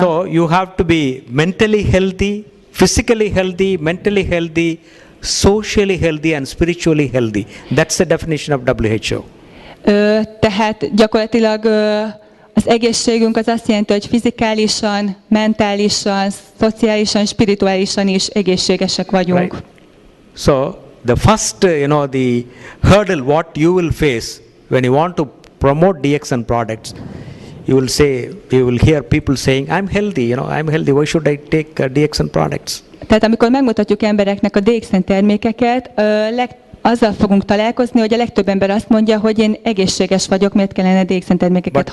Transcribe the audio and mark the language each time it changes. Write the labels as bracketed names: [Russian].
[English] So you have to be mentally healthy, physically healthy, mentally healthy, socially healthy and spiritually healthy. That's the definition of WHO. [Hungarian] Tehát gyakorlatilag az egészségünk az azt jelenti, hogy fizikálisan, mentálisan, szociálisan, spirituálisan is egészségesek vagyunk. [English] Right. So the first, the hurdle what you will face when you want to promote DXN products, you will hear people saying, I'm healthy, I'm healthy, why should I take DXN products? [Hungarian] Tehát amikor megmutatjuk embereknek a DXN termékeket, azzal fogunk találkozni, hogy a legtöbb ember azt mondja, hogy én egészséges vagyok, miért kellene DXN termékeket